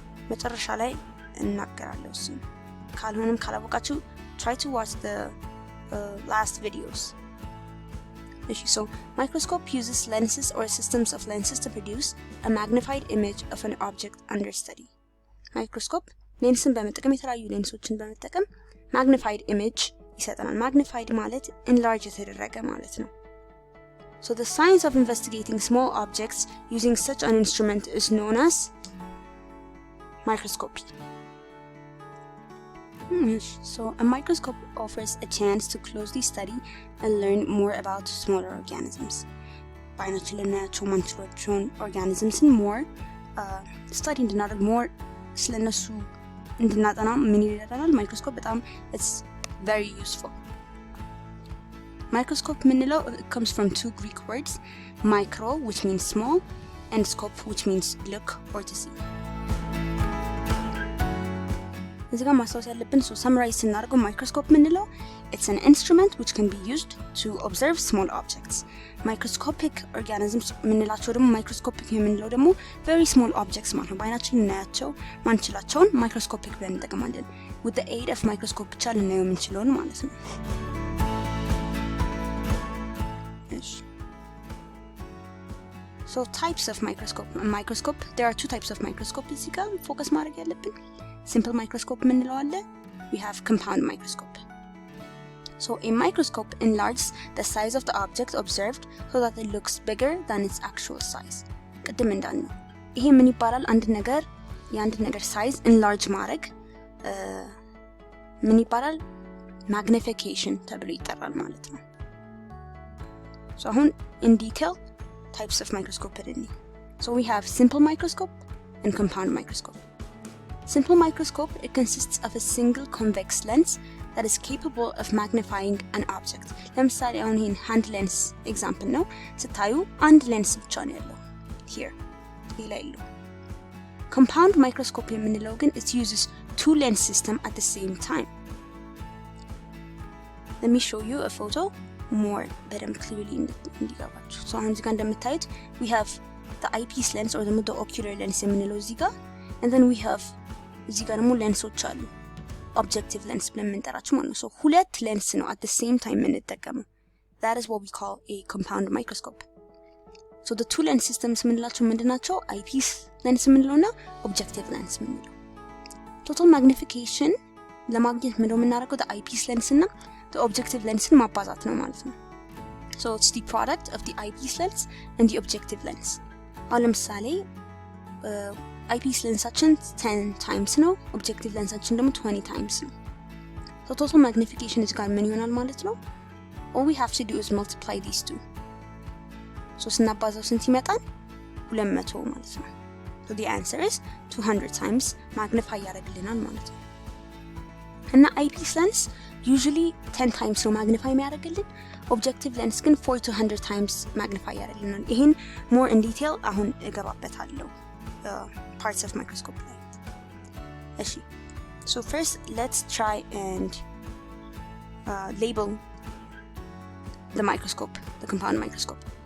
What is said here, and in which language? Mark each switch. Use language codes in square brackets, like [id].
[am] መጨረሻ ላይ እናገራለሁ እሱ። ካልሆነም ካላወቃችሁ [en] try to watch the last videos. So microscope uses lenses or systems of lenses to produce a magnified image of an object under study. [am] Microscope ሌንስን በመጠቀም የተለያዩ ሌንሶችን በመጠቀም magnified image ይሰጠናል. magnified ማለት enlarge የተደረገ ማለት ነው. [en] So the science of investigating small objects using such an instrument is known as microscopy. So a microscope offers a chance to closely study and learn more about smaller organisms. [am] በአይናችን ልናያቸው ማንችላቸውን organisms more study እንድናደርግ more ስለነሱ እንድናጠና ምን ይረዳናል? ማይክሮስኮፕ በጣም [en] it's very useful. Microscope ምንለው comes from two Greek words, micro which means small and scope which means look or to see. [am] እዚህ ጋር ማስታወስ ያለብን [en] so summarize ስናደርገው microscope ምንለው it's an instrument which can be used to observe small objects. [am] Microscopic organisms ምንላቸው ደግሞ microscopic የምንለው ደግሞ [en] very small objects [am] ማለት ነው። በአይናችን ልናያቸው ማንችላቸውን microscopic ብለን እንጠቀማለን. [en] with the aid of microscope [am] ብቻ ልናየው የምንችለውን ማለት ነው. [en] So types of microscope, there are two types of microscope [am] እዚህ ጋር ፎከስ ማድረግ ያለብን. [en] Simple microscope [am] ምንለው አለ, [en] we have compound microscope. So a microscope enlarges the size of the object observed so that it looks bigger than its actual size. [am] ቅድም እንዳልነው ይሄ ምን ይባላል? የአንድ ነገር size enlarge ማድረግ ምን ይባላል? magnification ተብሎ ይጠራል ማለት ነው. [en] So አሁን in detail types of microscope in. So we have simple microscope and compound microscope. Simple microscope, it consists of a single convex lens that is capable of magnifying an object. [am] ለምሳሌ አሁን ይሄን hand lens example ነው። ስታዩ አንድ lens ብቻ ነው ያለው here ሌላ የለው። compound microscope የምንለው ግን [en] it uses two lens system at the same time. Let me show you a photo more በደንብ clearly እንዲገባችሁ. [am] So አሁን እዚህ ጋር እንደምታዩት [en] we have the eyepiece lens or the ocular lens [am] የምንለው እዚህ ጋር, and then we have እዚህ ጋር ደግሞ ሌንሶች አሉ objective lens ብለን የምንጠራቸው ማለት ነው. So ሁለት ሌንስ ነው at the same time የምንጠቀመው. [en] That is what we call a compound microscope. So the two lens systems [am] የምንላቸው ምንድናቸው? eyepiece lens የምንለውና objective lens የምንለው. total magnification ለማግኘት ምንድነው የምናደርገው? the eyepiece lens እና the objective lensን ማባዛት ነው ማለት ነው. [en] So it's the product of the eyepiece lens and the objective lens. [am] አሁን ለምሳሌ አይፒስ ሌንሳችን 10 ታይምስ ነው። ኦብጀክቲቭ ሌንሳችን ደግሞ 20 ታይምስ ነው። ሶ ቶታል ማግኒፊኬሽን እዚህ ጋር ምን ይሆናል ማለት ነው? [en] all we have to do is multiply these two። [am] ሶ ስናባዛው ስንት ይመጣል? 200 ማለት ነው። [en] so the answer is 200 times [am] magnify ያደርግልናል ማለት ነው። እና አይፒስ ሌንስ usually 10 times ነው magnify የሚያደርግልን። ኦብጀክቲቭ ሌንስ ግን 4 to 100 times magnify ያደርግልናል። ይሄን more in detail አሁን እገባበታለሁ parts of microscope ላይ። እሺ [en] so first let's try and label the microscope, the compound microscope.